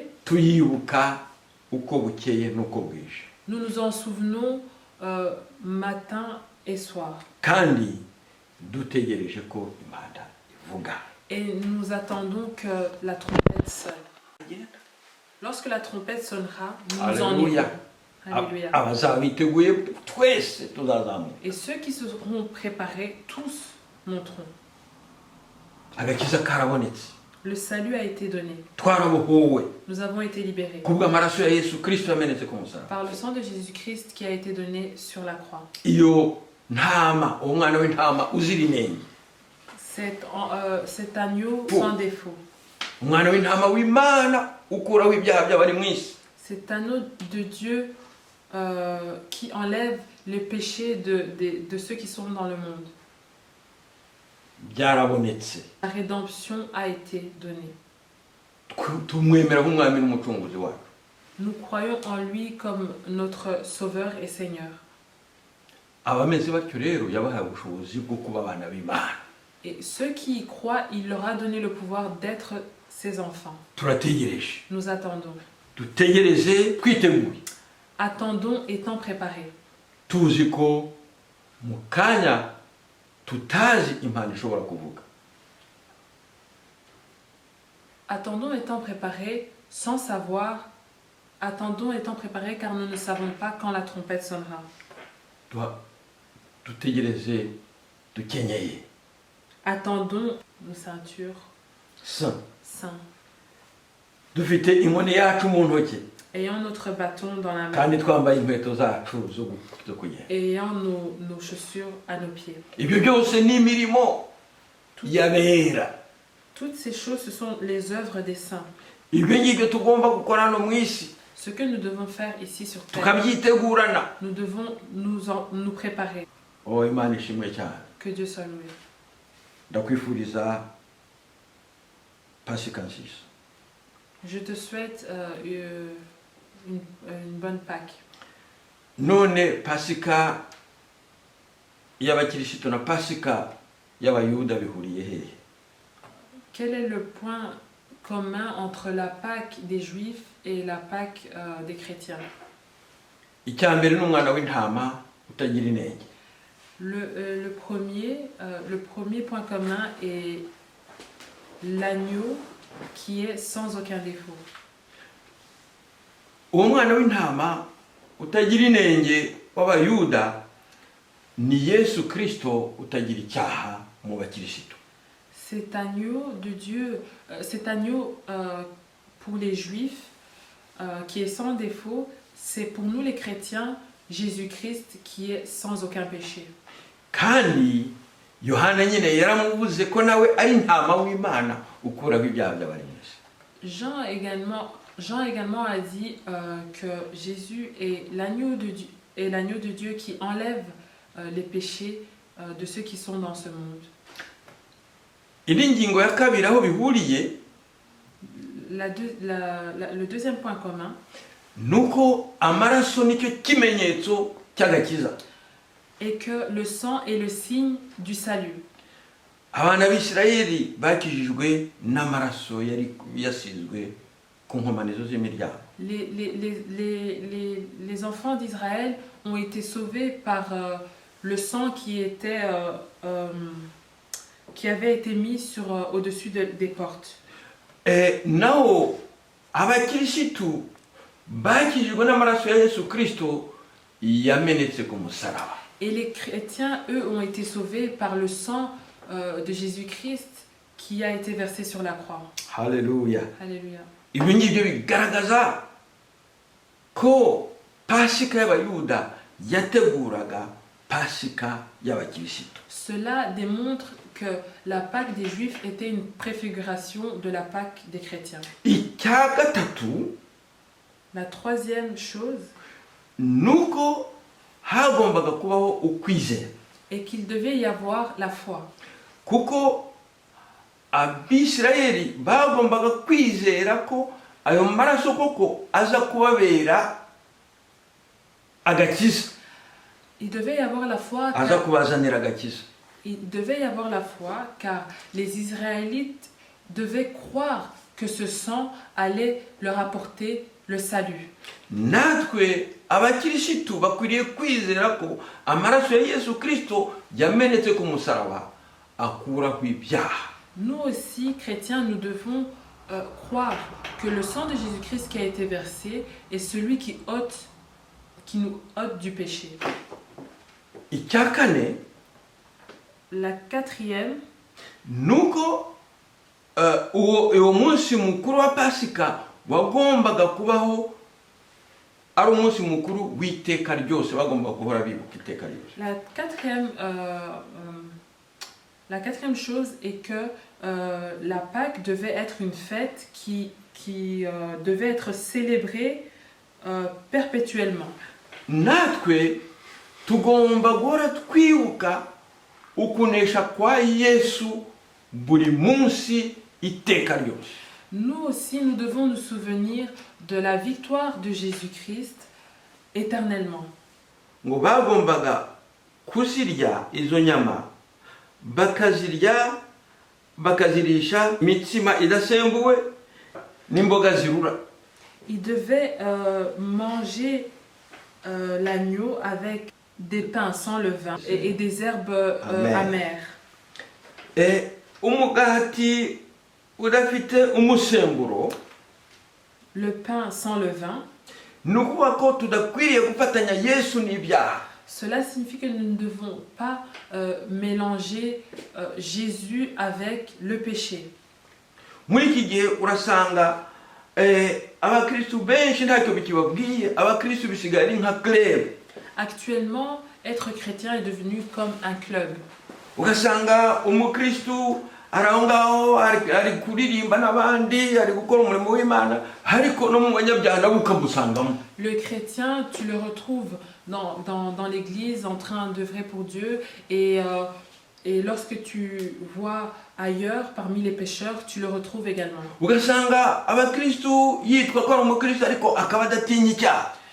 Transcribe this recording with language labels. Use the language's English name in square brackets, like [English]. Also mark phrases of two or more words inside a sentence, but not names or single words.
[Kinyarwanda] tuyibuka uko bukeye n'uko bwije. [French] nous nous en souvenons matin et soir. [Kinyarwanda] Kandi dutegereje ko impanda ivuga. [French] Et nous attendons que la trompette sonne. Lorsque la trompette sonnera, nous nous en Alléluia. irons. Alléluia. [Kinyarwanda] Abazaba biteguye twese tuzazamuka. [French] Et ceux qui seront préparés, tous monteront. [Kinyarwanda] Agakiza karabonetse, [French] Le salut a été donné. [Kinyarwanda] twarabohowe [French] Nous avons été libérés [Kinyarwanda] kubw'amaraso ya Yesu Kristo yamenetse ku musaraba. [French] par le sang de Jésus-Christ qui a été donné sur la croix. [Kinyarwanda] Iyo ntama, umwana w'intama uzira inenge, [French] Cet agneau Pour. sans défaut. [Kinyarwanda] umwana w'intama w'Imana ukuraho ibyaha by'abari mu isi. [French] Cet anneau de Dieu qui enlève les péchés de ceux qui sont dans le monde. [Kinyarwanda] Byarabonetse, [French] La rédemption a été donnée. [Kinyarwanda] tumwemera nk'umwami n'umucunguzi wacu. [French] Nous croyons en lui comme notre Sauveur et Seigneur. [Kinyarwanda] Abameze batyo rero yabahaye ubushobozi bwo kuba abana b'Imana. [French] Et ceux qui y croient, il leur a donné le pouvoir d'être ses enfants. [Kinyarwanda] Turategereje, [French] Nous attendons. [Kinyarwanda] dutegereze twiteguye, [French] Attendons étant préparés. [Kinyarwanda] tuzi ko mu kanya tutazi impanda ishobora kuvuga. [French] Attendons étant préparés sans savoir. Attendons étant préparés car nous ne savons pas quand la trompette sonnera. [Kinyarwanda] Dutegereze dukenyeye [French] Attendons nos ceintures sa, saints, [Kinyarwanda] dufite inkoni yacu mu ntoki, [French] ayant notre bâton dans la main [Kinyarwanda] kandi twambaye inkweto zacu zo kugenda. [French] et ayant nos chaussures à nos pieds. [Kinyarwanda] Ibyo byose ni imirimo y'abera. [French] Toutes ces choses, ce sont les œuvres des saints. [Kinyarwanda] Ibyo ngibyo tugomba gukora hano mu isi, [French] Ce que nous devons faire ici sur terre, [Kinyarwanda] tukabyitegurana. [French] nous devons nous préparer. [Kinyarwanda] Oh, Imana ishimwe cyane. [French] Que Dieu soit loué. [Kinyarwanda] Ndakwifuriza pasika nziza. [French] Je te souhaite une bonne Pâque. [Kinyarwanda] None pasika y'abakirisitu na pasika y'abayuda bihuriye hehe? [French] Quel est le point commun entre la Pâque des Juifs et la Pâque des chrétiens? [Kinyarwanda] Icya mbere ni umwana w'intama utagira inenge. [French] Le premier point commun est l'agneau qui est sans aucun défaut. [Kinyarwanda] Uwo mwana w'intama utagira inenge w'abayuda ni Yesu Kristo utagira icyaha mu bakirisitu. [French] Cet agneau de Dieu, cet agneau pour les Juifs qui est sans défaut, c'est pour nous les chrétiens Jésus-Christ qui est sans aucun péché. [Kinyarwanda] Kandi Yohana nyine yaramuvuze ko nawe ari intama w'Imana ukuraho ibyaha by'abari mu isi. [French] Jean également a dit que Jésus est l'agneau de Dieu qui enlève les péchés de ceux qui sont dans ce monde. [Kinyarwanda] Indi ngingo ya kabiri aho bihuriye, [French] Le deuxième point commun, [Kinyarwanda] nuko amaraso nicyo kimenyetso cy'agakiza. [French] et que le sang est le signe du salut. [Kinyarwanda] Abana b'Isirayeli bakijijwe n'amaraso yari yasizwe ku nkomanizo z'imiryango. [French] Les enfants d'Israël ont été sauvés par le sang qui avait été mis au-dessus des portes. [Kinyarwanda] Naho abakirisitu bakijijwe n'amaraso ya Yesu Kristo yamenetse ku musaraba. [French] Et les chrétiens, eux, ont été sauvés par le sang de Jésus-Christ qui a été versé sur la croix. [Kinyarwanda] Haleluya. [French] Alléluia. [Kinyarwanda] Ibi ngibyo bigaragaza ko pasika y'abayuda yateguraga pasika y'abakirisitu. [French] Cela démontre que la Pâque des Juifs était une préfiguration de la Pâque des chrétiens. [Kinyarwanda] Icya gatatu [French] La troisième chose [Kinyarwanda] nuko hagombaga kubaho ukwizera, [French] est qu'il devait y avoir la foi. [Kinyarwanda] kuko abisirayeli bagombaga kwizera ko ayo maraso koko aza kubabera agakiza, [French] Il devait y avoir la foi [Kinyarwanda] aza [French] car, [Kinyarwanda] kubazanira agakiza. [French] il devait y avoir la foi car les Israélites devaient croire que ce sang allait leur apporter le salut. [Kinyarwanda] Natwe abakirisitu bakwiriye kwizera ko amaraso ya Yesu Kristo yamenetse ku musaraba akura ku ibyaha. [French] Nous aussi, chrétiens, nous devons croire que le sang de Jésus-Christ qui a été versé est celui qui nous ôte du péché. [Kinyarwanda] Icya kane [French] La quatrième, [Kinyarwanda] nuko uwo munsi mukuru wa pasika wagombaga kubaho ari umunsi mukuru w'iteka ryose, bagomba guhora bibuka iteka ryose. [French] la quatrième chose est que la Pâque devait être une fête qui devait être célébrée perpétuellement. [Kinyarwanda] Natwe tugomba guhora twibuka ukunesha kwa Yesu buri munsi iteka ryose. [French] Nous aussi, nous devons nous souvenir de la victoire de Jésus-Christ éternellement. [Kinyarwanda] Ngo bagombaga kuzirya izo nyama bakazirisha imitsima idasembuwe n'imboga zirura. [French] Ils devaient manger l'agneau avec des pains sans levain et des herbes amères. [Kinyarwanda] Umugati udafite umusemburo, [French] Le pain sans levain, [Kinyarwanda] nukuvuga ko tudakwiriye gufatanya Yesu n'ibyaha. [French] cela signifie que nous ne devons pas mélanger Jésus avec le péché. [Kinyarwanda] Muri iki gihe urasanga abakristu benshi ntacyo bikibabwiye, abakristu bisigaye ari nka club. [French] Actuellement, être chrétien est devenu comme un club. [Kinyarwanda] Ugasanga umukristu araho ngaho ari kuririmba n'abandi, ari gukora umurimo w'Imana, ariko no mu banyabyaha nabo ukamusangamo. [French] Le chrétien, tu le retrouves dans l'église en train d'œuvrer pour Dieu et lorsque tu vois ailleurs, parmi les pécheurs, tu le retrouves également. [Kinyarwanda] Ugasanga abakristu yitwa ko ari umukristu ariko akaba adatinya icyaha.